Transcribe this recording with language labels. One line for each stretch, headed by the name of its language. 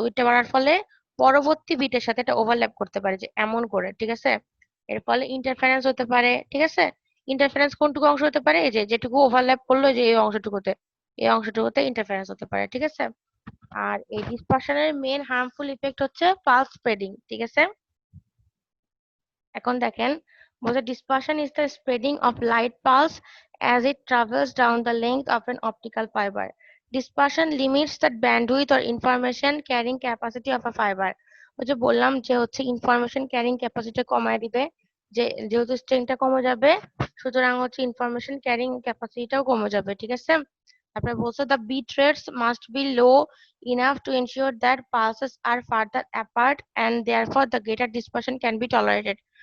Bangla: উইডথটা বাড়ার ফলে পরবর্তী বিটের সাথে এটা ওভারল্যাপ করতে পারে, যে এমন করে, ঠিক আছে? এর ফলে ইন্টারফারেন্স হতে পারে, ঠিক আছে? ইন্টারফারেন্স কোনটুকু অংশ হতে পারে? এই যে যেটুকু ওভারল্যাপ করলো, যে এই অংশটুকুতে ইন্টারফারেন্স হতে পারে, ঠিক আছে? আর এই ডিসপারশনের মেন হার্মফুল ইফেক্ট হচ্ছে পালস স্প্রেডিং, ঠিক আছে? এখন দেখেন, বলছে
English: dispersion is the spreading of light pulse as it travels down the length of an optical fiber. Dispersion limits the bandwidth or information carrying capacity of a fiber.
Bangla: ওই যে বললাম যে হচ্ছে ইনফরমেশন ক্যারিং ক্যাপাসিটি কমায় দিবে, যে যেহেতু স্ট্রেংথটা কমে যাবে, সুতরাং হচ্ছে ইনফরমেশন ক্যারিং ক্যাপাসিটিটাও কমে যাবে, ঠিক আছে? তারপরে বলছে the bit rates must be low enough to ensure that pulses are farther apart and therefore the greater dispersion can be tolerated.